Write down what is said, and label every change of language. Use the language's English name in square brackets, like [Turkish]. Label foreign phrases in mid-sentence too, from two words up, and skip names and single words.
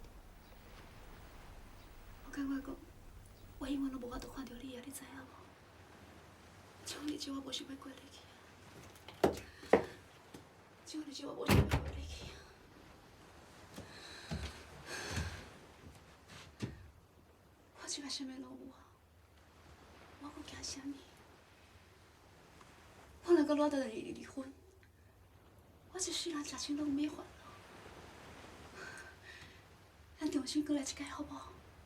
[Min Nan Chinese] 我感觉讲，我永远都无法度看到你啊，你知影无？这种日子我无想要过落去啊！这种日子我无想要过落去啊！我即摆啥物拢有啊，我搁惊啥物？我若搁赖等你离婚。我这世人食钱拢免烦恼，咱重新过来一届好不好？